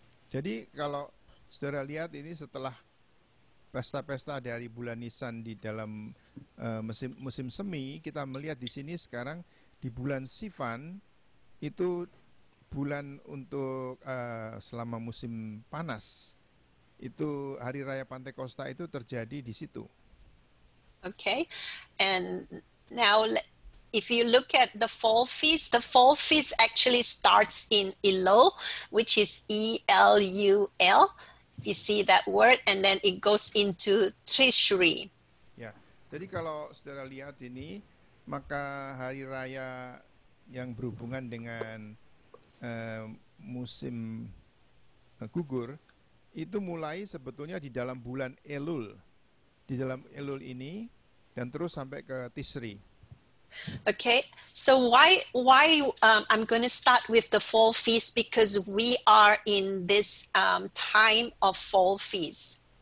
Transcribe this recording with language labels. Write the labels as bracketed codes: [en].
[id] Jadi kalau saudara lihat ini setelah pesta-pesta dari bulan Nisan di dalam musim semi, kita melihat di sini sekarang di bulan Sivan itu bulan untuk selama musim panas. Itu hari raya Pantekosta itu terjadi di situ. [en] Okay, and now if you look at the fall feast actually starts in Elul, which is E-L-U-L. If you see that word, and then it goes into Tishri. [id] Ya, jadi kalau saudara lihat ini, maka hari raya yang berhubungan dengan musim gugur itu mulai sebetulnya di dalam bulan Elul, di dalam Elul ini dan terus sampai ke Tishri. [en] Okay, so why I'm going to start with the fall feast, because we are in this time of fall feast.